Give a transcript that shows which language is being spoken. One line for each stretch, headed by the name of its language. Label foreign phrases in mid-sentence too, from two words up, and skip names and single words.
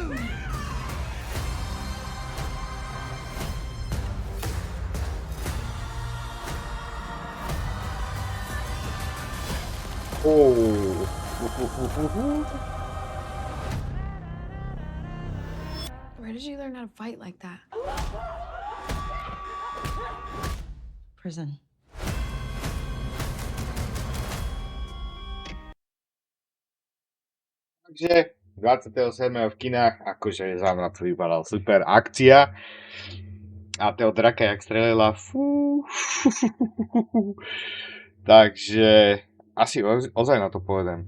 English: Oh. Where did you learn how to fight like that? Prison.
Slovak: Takže 27. v kinách, akože za mňa to vypadal super akcia. A toho draka, jak strelela, fú. Takže asi ozaj na to povedem.